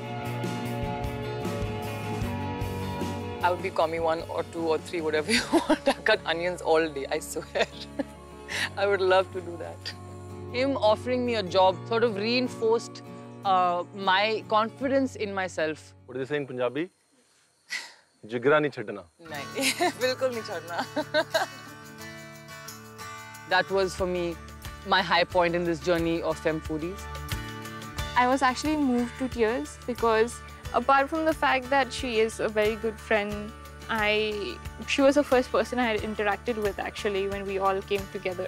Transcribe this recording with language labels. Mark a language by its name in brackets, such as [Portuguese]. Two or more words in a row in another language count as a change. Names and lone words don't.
[English] I would be coming 1 or 2 or 3, whatever you want. I cut onions all day, I swear. I would love to do that. Him offering me a job sort of reinforced my confidence in myself. What do they say in Punjabi? [Punjabi] ਜਿਗਰਾ ਨਹੀਂ ਛੱਡਣਾ. ਨਹੀਂ, ਬਿਲਕੁਲ ਨਹੀਂ ਛੱਡਣਾ. [English] That was, for me, my high point in this journey of Femme Foodies. I was actually moved to tears because apart from the fact that she is a very good friend, she was the first person I had interacted with actually when we all came together.